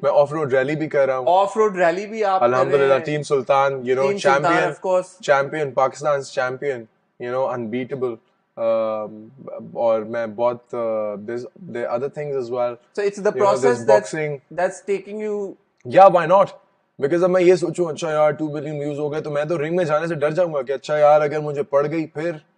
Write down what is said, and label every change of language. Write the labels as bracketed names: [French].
[Urdu] میں of road rally بھی کر رہا ہوں. آف روڈ ریلی بھی آپ الحمدللہ. [English] Team Sultan, champion, Pakistan champion, unbeatable. [Urdu] اور میں بہت [English] there are other things as well. So it's the process that's taking you. Yeah, why not? [Urdu] Because اب میں یہ سوچوں اچھا یار 2 بلین ویوز ہو گئے تو میں تو رنگ میں جانے سے ڈر جاؤں گا کہ اچھا یار اگر مجھے پڑ گئی پھر.